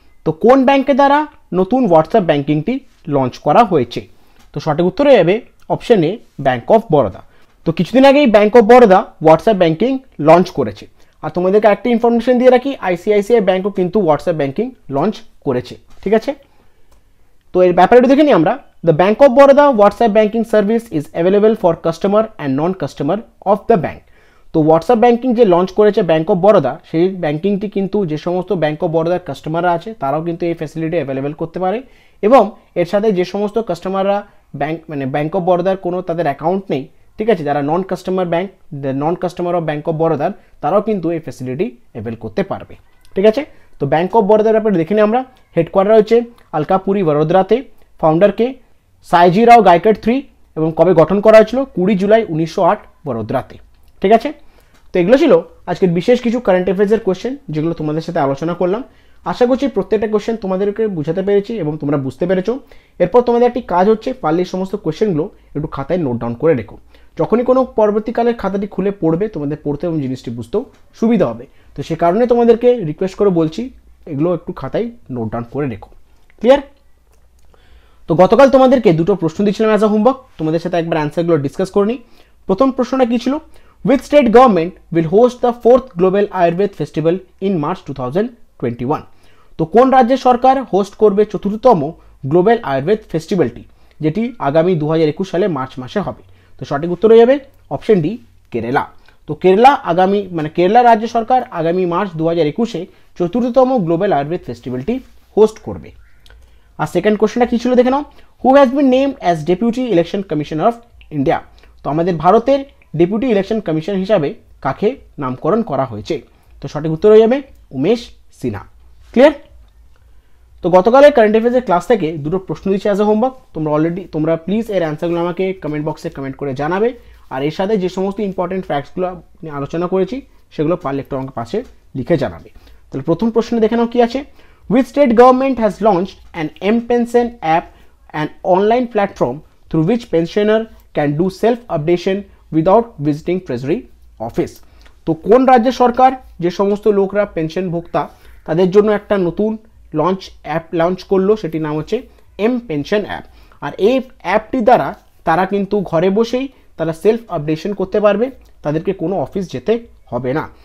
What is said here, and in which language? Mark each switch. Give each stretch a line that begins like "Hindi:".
Bangla: তো কোন ব্যাংকের দ্বারা নতুন হোয়াটসঅ্যাপ ব্যাংকিংটি লঞ্চ করা হয়েছে? তো সঠিক উত্তর হয়ে যাবে option A, bank of Baroda. তো কিছুদিন আগেই bank of Baroda WhatsApp banking launch করেছে। আর তোমাদেরকে একটা ইনফরমেশন দিয়ে রাখি, আইসিআইসিআই ব্যাংকও কিন্তু হোয়াটসঅ্যাপ ব্যাংকিং লঞ্চ করেছে, ঠিক আছে। তো এর ব্যাপারে দেখে নিই আমরা।
English: The Bank of Baroda WhatsApp banking service is available for customer and non-customer of the bank.
Bangla: তো হোয়াটসঅ্যাপ ব্যাংকিং যে লঞ্চ করেছে ব্যাংক অফ বরোদা, সেই ব্যাংকিংটি কিন্তু যে সমস্ত ব্যাংক অফ বরোদার কাস্টমাররা আছে তারাও কিন্তু এই ফ্যাসিলিটি অ্যাভেলেবেল করতে পারে। এবং এর সাথে যে সমস্ত কাস্টমাররা ব্যাংক অফ বরোদার কোনো তাদের অ্যাকাউন্ট নেই ঠিক আছে, যারা নন কাস্টমার অফ ব্যাঙ্ক অফ বরোদার তারাও কিন্তু এই ফ্যাসিলিটি অ্যাভেল করতে পারবে। ঠিক আছে, তো ব্যাঙ্ক অফ বরোদার ব্যাপারে দেখে নিই আমরা। হেডকোয়ার্টার হচ্ছে আলকাপুরি বরোদরাতে, ফাউন্ডারকে সাইজি রাও গায়কোয়াড 3 এবং কবে গঠন করা হয়েছিল 20 জুলাই 1908 বরোদরাতে। ঠিক আছে, তো এগুলো ছিল আজকের বিশেষ কিছু কারেন্ট অ্যাফেয়ার্সের কোশ্চেন যেগুলো তোমাদের সাথে আলোচনা করলাম। আশা করছি প্রত্যেকটা কোশ্চেন তোমাদেরকে বুঝাতে পেরেছি এবং তোমরা বুঝতে পেরেছো। এরপর তোমাদের একটি কাজ হচ্ছে, পারলে এই সমস্ত কোশ্চেনগুলো একটু খাতায় নোট ডাউন করে রেখো। যখনই কোনো পরবর্তীকালে খাতাটি খুলে পড়বে তোমাদের পড়তে এবং জিনিসটি বুঝতেও সুবিধা হবে। তো সে কারণে তোমাদেরকে রিকোয়েস্ট করে বলছি এগুলো একটু খাতায় নোট ডাউন করে রেখো। ক্লিয়ার? তো গতকাল তোমাদেরকে দুটো প্রশ্ন দিয়েছিলাম অ্যাজ আ হোমওয়ার্ক, তোমাদের সাথে একবার অ্যান্সারগুলো ডিসকাস করে নিই। প্রথম প্রশ্নটা কী ছিল?
English: Which state government will host the 4th Global Ayurved Festival in March 2021?
Bangla: তো কোন রাজ্যের সরকার হোস্ট করবে 4তম গ্লোবাল আয়ুর্বেদ ফেস্টিভ্যালটি, যেটি আগামী 2021 সালে মার্চ মাসে হবে? তো সঠিক উত্তর হয়ে যাবে অপশন ডি, কেরালা। তো কেরালা রাজ্য সরকার আগামী মার্চ 2021-এ 4তম গ্লোবাল আয়ুর্বেদ ফেস্টিভ্যালটি হোস্ট করবে। আর সেকেন্ড কোশ্চেনটা কী ছিল দেখে নাও।
English: Who has been named as deputy election commissioner of India?
Bangla: তো আমাদের ভারতের ডেপুটি ইলেকশন কমিশন হিসাবে কাকে নামকরণ করা হয়েছে? তো সঠিক উত্তর হয়ে যাবে উমেশ সিনহা। ক্লিয়ার? তো গতকালের কারেন্ট অ্যাফেয়ার্সের ক্লাস থেকে দুটো প্রশ্ন দিচ্ছি অ্যাজ এ হোমওয়ার্ক। তোমরা প্লিজ এর অ্যান্সারগুলো আমাকে কমেন্ট বক্সে কমেন্ট করে জানাবে। আর এর সাথে যে সমস্ত ইম্পর্টেন্ট ফ্যাক্টসগুলো নিয়ে আলোচনা করেছি সেগুলো পারলে একটু আমাকে পাশে লিখে জানাবে। তাহলে প্রথম প্রশ্ন দেখে নাও কী আছে।
English: Which state government has launched an M-Pension app, an online platform through which pensioner can do self-updation without visiting Treasury office?
Bangla: তো কোন রাজ্য সরকার যে সমস্ত লোকরা পেনশন ভোক্তা তাদের জন্য একটা নতুন অ্যাপ লঞ্চ করলো, সেটির নাম হচ্ছে M-Pension অ্যাপ। আর এই অ্যাপটি দ্বারা তারা কিন্তু ঘরে বসেই তারা সেলফ আপডেশন করতে পারবে, তাদেরকে কোনো অফিস যেতে হবে না।